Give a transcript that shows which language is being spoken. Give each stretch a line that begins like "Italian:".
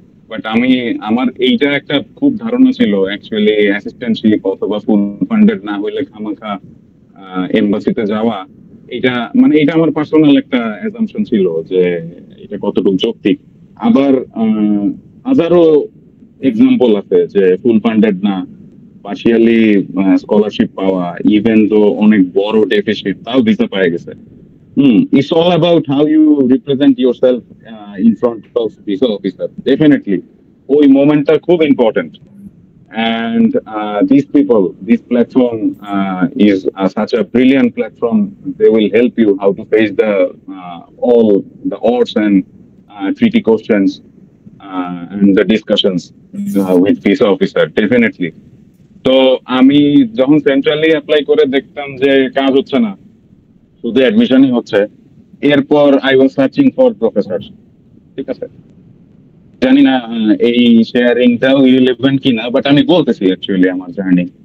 Bangla: But আমার এইটা একটা খুব ধারণা ছিল অ্যাকচুয়ালি, অ্যাসিস্ট্যান্টশিপ অথবা ফুল ফান্ডেড না হইলে খামাখা এমবাসিতে যাওয়া, এটা মানে এটা আমার পার্সোনাল একটা অ্যাজাম্পশন ছিল যে এটা কতটুকু যৌক্তিক। আবার হাজারো এক্সাম্পল আছে যে ফুল ফান্ডেড না, পার্শিয়ালি স্কলারশিপ পাওয়া, ইভেন তো অনেক বড় ডেফিসিট তাও ভিসা পাওয়া গেছে।
English: It's all about how you represent yourself in front of visa officer.
Bangla: Definitely, ওই মোমেন্টটা খুব important.
English: And this platform is such a brilliant platform. They will help you how to face all the odds and tricky questions and the discussions with visa officer. Definitely.
Bangla: তো আমি যখন centrally apply করে দেখতাম যে কাজ হচ্ছে না, শুধু অ্যাডমিশনই হচ্ছে, এরপর
English: I was searching for professor.
Bangla: ঠিক আছে, জানি না এই শেয়ারিংটাও ইরিলেভেন্ট কিনা, বাট আমি বলতেছি অ্যাকচুয়ালি আমার জার্নি।